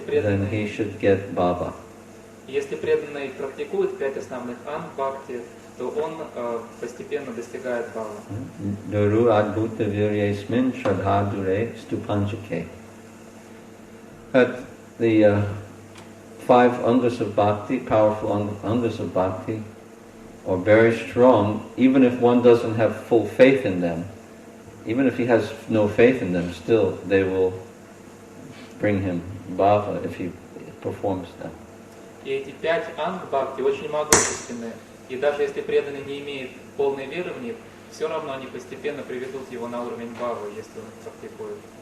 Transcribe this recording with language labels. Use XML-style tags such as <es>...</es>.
<en>then he should get bhava.</en> <ru>преданный практикует 5 основных анг бхакти, то он постепенно достигает бхава.</ru> <sa>Duru adbhuta viryesmin shraddha stupanchake.</sa> <en>That the 5 angas of bhakti, powerful angas of bhakti, are very strong, even if one doesn't have full faith in them. Even if he has no faith in them, still they will bring him bhava if he performs them.</en> <ru>И эти 5 анг бхакти очень могущественны. И даже если преданный не имеет полной веры в них, все равно они постепенно приведут его на уровень бхавы, если он их практикует.</ru>